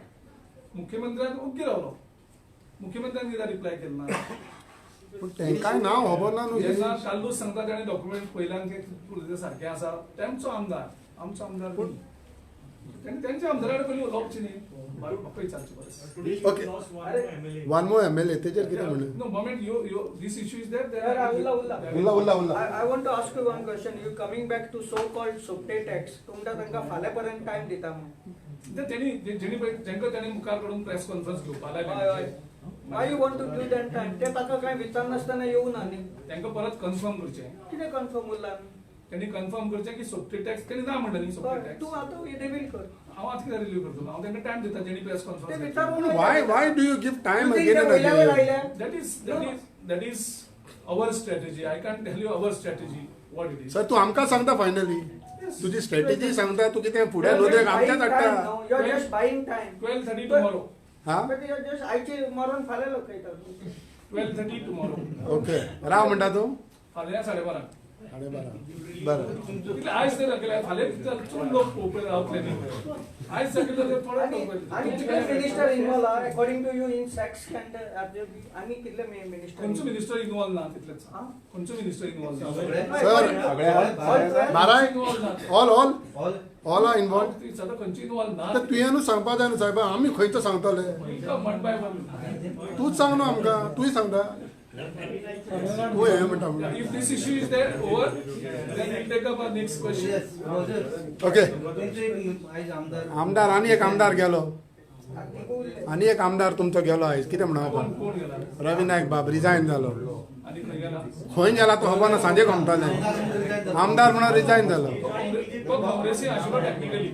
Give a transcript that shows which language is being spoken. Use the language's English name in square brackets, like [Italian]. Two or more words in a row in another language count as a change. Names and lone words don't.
[Konkani] मुख्यमंत्र्यान ओके रावलो. मुख्यमंत्र्यान कित्याक रिप्लाय केलो ना? पूण तेंकांय नांव खबर ना न्हू. जेन्ना काल्लूच सांगता ताणें डॉक्युमेंट पयल्यान ते सारकें आसा तेंचो आमदार आमचो आमदार तेणी तेंच्या आमदारा कडेन पयलीं उलोवचें न्ही. म्हाका विचारचें परस. ओके, [English] one more MLA [Konkani] तेजेर कितें म्हणलें? [English] No, moment this issue is there. [Konkani] उल्ला. [English] I want to ask you one question. You coming back to so-called Sopte tax. [Konkani] तुमकां तांकां फाल्यांपर्यंत टायम दिता म्हणून. तेंकां ताणें मुखार काडून प्रेस कॉन्फरन्स घेवपा हय. लायलें. [English] Why you want to give them time? [Konkani] ते ताका कांय विचारनासतना येवं ना न्ही. तेंकां परत कन्फर्म करचें. कितें कन्फर्म उरला? तेणी कन्फर्म करचें की सोपटे टॅक्स तेणी ना म्हणटा न्ही सोपटे टॅक्स. तूं आतां रिवील कर. हांव आतां कित्याक रिलीव करतलो? हांव तेंकां टायम दिता जेणी प्रेस ते कॉन्फरन्स विचारून [English] Why do you give time You think again they and will never again? lie? That is our strategy. I can't tell you our strategy what it is. [Konkani] सर तूं आमकां सांगता फायनली तुजी स्ट्रॅटेजी सांगता. तू कितें फुडें लोक आमच्याच [English] Buying time [Konkani] हाडटा. [English] now. You are just buying time. 12:30 tomorrow. [Konkani] हा [English] But you just [Konkani] आयची मरून फाल्यां लोक येतात [English] 12:30 टुमॉरो. [Konkani] ओके राव म्हणटा तूं फाल्यां 12:30. 12:30 बरं कित्याक आयज ते दाखयल्या फाल्यां चड लोक पळोवपा रावतले न्ही. आयज दाखयलं ते थोडे आणि कितले मिनिस्टर इन्वॉल्व आहा [English] according to you in sex scandal [Konkani] आनी कितले मिनिस्टर खंयचो मिनिस्टर इन्वॉल्व ना तितलेच. हा? खंयचो मिनिस्टर इन्वॉल्व ना. सर बाराय इन्वॉल्व ना. [English] all all are involved [Konkani] ती सदां खंयची इन्वॉल्व ना. तर तुवें न्हू सांगपा जाय न्हू साहेब आमी खंयचो सांगतले म्हणपाय तूच सांग न्हू आमकां तूंय सांगता तूं हे म्हणटा म्हणून [English] If this issue is there over, then we'll take up our next question. [Konkani] ओके आयज आमदार आमदार आनी एक आमदार गेलो आनी एक आमदार तुमचो गेलो आयज कितें म्हणा कोण कोण गेला रवी नायक बाब रिजायन जालो आणि खंय गेला. खंय गेला तो खबर ना सांजे घुमताले आमदार म्हणून रिजायन जालो तो काँग्रेसी आशिल्लो टेक्निकली.